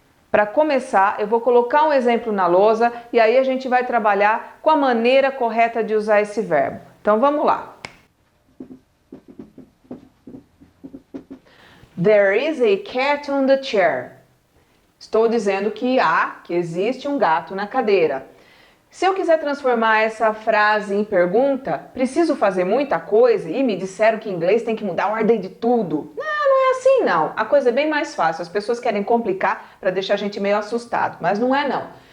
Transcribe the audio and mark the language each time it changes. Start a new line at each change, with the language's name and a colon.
Portuguese: Para começar, eu vou colocar um exemplo na lousa e aí a gente vai trabalhar com a maneira correta de usar esse verbo. Então vamos lá.
English: There is a cat on the chair.
Portuguese: Estou dizendo que existe um gato na cadeira. Se eu quiser transformar essa frase em pergunta, preciso fazer muita coisa e me disseram que em inglês tem que mudar a ordem de tudo. Não é assim não. A coisa é bem mais fácil. As pessoas querem complicar para deixar a gente meio assustado, mas não é não.